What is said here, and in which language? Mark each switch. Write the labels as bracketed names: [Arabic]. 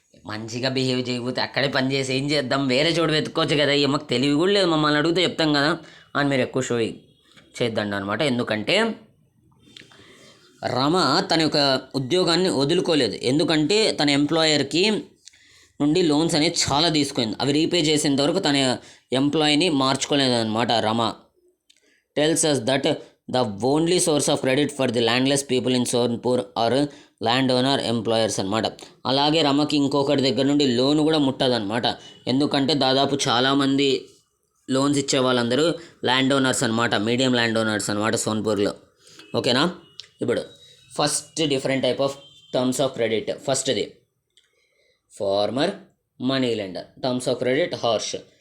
[Telugu] మంచిగా బిహేవ్ చేయకపోతే అక్కడే పని చేసి ఏం చేద్దాం, వేరే చోటు వెతుక్కోవచ్చు కదా, మాకు తెలివి కూడా లేదు, మమ్మల్ని అడిగితే చెప్తాం కదా అని మీరు ఎక్కువ షో చేద్దండి అనమాట. ఎందుకంటే రమ తన యొక్క ఉద్యోగాన్ని వదులుకోలేదు. ఎందుకంటే తన ఎంప్లాయర్కి నుండి లోన్స్ అనేది చాలా తీసుకుంది. అవి రీపే చేసేంత వరకు తన ఎంప్లాయీని మార్చుకోలేదు అనమాట. [English] Rama tells us that the only source of credit for the landless people in Sonpur are landowner employers అనమాట. [Telugu] అలాగే రమకి ఇంకొకటి దగ్గర నుండి లోన్ కూడా ముట్టదనమాట. ఎందుకంటే దాదాపు చాలామంది లోన్స్ ఇచ్చే వాళ్ళందరూ ల్యాండ్ ఓనర్స్ అనమాట, మీడియం ల్యాండ్ ఓనర్స్ అనమాట సోన్పూర్లో. ఓకేనా. [English] ఇప్పుడు first different type of terms of credit. ఫస్ట్ది farmer money lender, terms of credit harsh.